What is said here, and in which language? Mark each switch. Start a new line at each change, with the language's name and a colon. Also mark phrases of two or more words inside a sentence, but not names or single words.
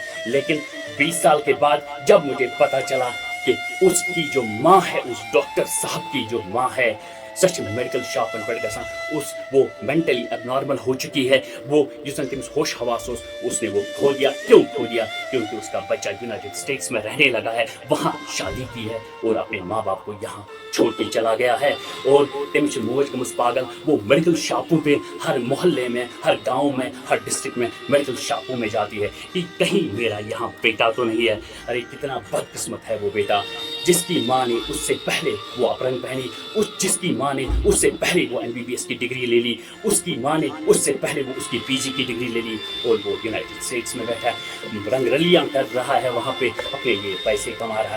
Hindi: लेकिन 20 साल के बाद जब मुझे पता चला कि उसकी जो माँ है, उस डॉक्टर साहब की जो माँ है, सच में
English: medical shop
Hindi: पर पड़ गया, वो
English: mentally abnormal
Hindi: हो चुकी है, वो जिसने तमिस होश हवास उसने वो खो दिया। क्यों खो दिया? क्योंकि उसका बच्चा यूनाइटेड स्टेट्स में रहने लगा है, वहाँ शादी की है और अपने माँ बाप को यहाँ छोड़ के चला गया है। और
Kashmiri: तमिस मोज गमुस पागल
Hindi: वो मेडिकल शॉपों पे, हर मोहल्ले में, हर गाँव में, हर डिस्ट्रिक्ट में मेडिकल शॉपों में जाती है कि कहीं मेरा यहाँ बेटा तो नहीं है। अरे कितना बदकिस्मत है वो बेटा, जिसकी माँ ने उससे पहले वो अपहरण पहनी, जिसकी माँ ने उससे पहले वो MBBS की डिग्री ले ली, उसकी माँ ने उससे पहले वो उसकी PG की डिग्री ले ली, और वो यूनाइटेड स्टेट्स में बैठा है, रंगरलियां कर रहा है, वहाँ पे अपने लिए पैसे कमा रहा है।